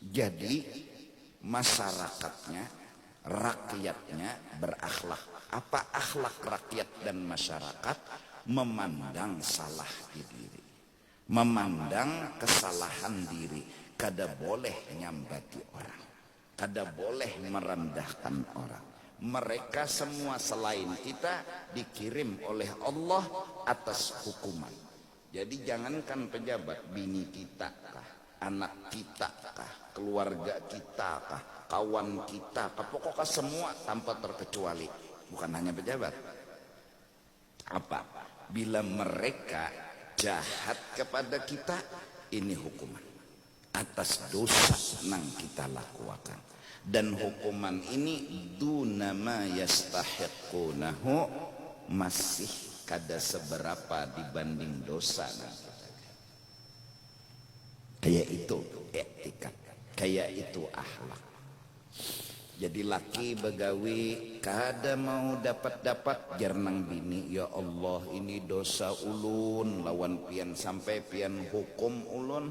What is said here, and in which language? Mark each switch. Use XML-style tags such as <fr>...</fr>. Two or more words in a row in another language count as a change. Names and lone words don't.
<id>Jadi masyarakatnya rakyatnya berakhlak. Apa akhlak rakyat dan masyarakat? Memandang salah di diri, memandang kesalahan diri.</id> <bjn>Kada boleh nyambati orang, kada boleh merendahkan orang.</bjn> <id>Mereka semua selain kita dikirim oleh Allah atas hukuman. Jadi jangankan pejabat, bini kita kah, anak kita kah, keluarga kita kah, kawan kita kah, pokoknya semua tanpa terkecuali. Bukan hanya pejabat. Apa? Bila mereka jahat kepada kita, ini hukuman atas dosa yang kita lakukan. Dan hukuman ini</id> <ar>dunama yastahiqunahu,</ar> <id>masih kada seberapa dibanding dosa. Kayak itu etika, kayak itu akhlak.</id> <bjn>Jadi laki begawi kada mau dapat jernang bini,</bjn> <ar>ya Allah</ar> <bjn>ini dosa ulun, lawan pian sampai pian hukum ulun.</bjn>